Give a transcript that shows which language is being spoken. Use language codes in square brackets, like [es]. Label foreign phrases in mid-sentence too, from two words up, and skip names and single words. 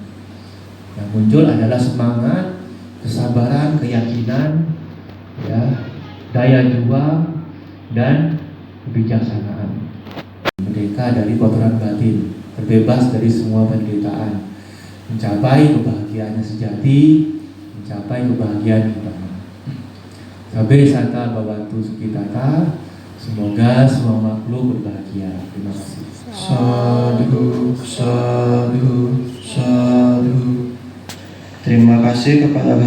[id] Yang muncul adalah semangat, kesabaran, keyakinan, ya, daya juang, dan kebijaksanaan. Merdeka dari kotoran batin, terbebas dari semua penderitaan, mencapai kebahagiaan sejati, mencapai kebahagiaan nibbana. [pi] Sabe santa bhavantu sukhitata. [id] Semoga semua makhluk berbahagia. Terima kasih. [pi] Sadhu, sadhu, sadhu. [id] Terima kasih kepada